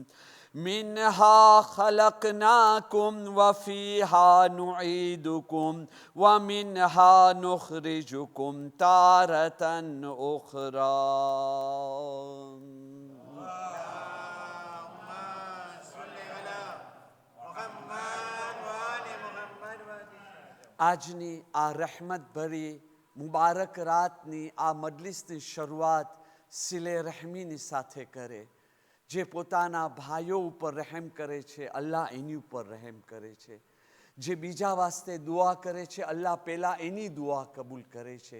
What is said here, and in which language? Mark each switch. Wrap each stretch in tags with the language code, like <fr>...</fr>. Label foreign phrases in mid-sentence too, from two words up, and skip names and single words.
<ar>منها خلقناكم وفيها نعيدكم ومنها نخرجكم تارة أخرى. اللهم صل على محمد وآل محمد.</ar> <gu>આજની આ રહેમત ભરી મુબારક રાતની આ મજલિસની શરૂઆત સિલે રહેમીની સાથે કરે. જે પોતાના ભાઈઓ ઉપર રહેમ કરે છે, અલ્લાહ એની ઉપર રહેમ કરે છે. જે બીજા વાસ્તે દુઆ કરે છે, અલ્લાહ પહેલાં એની દુઆ કબૂલ કરે છે.</gu>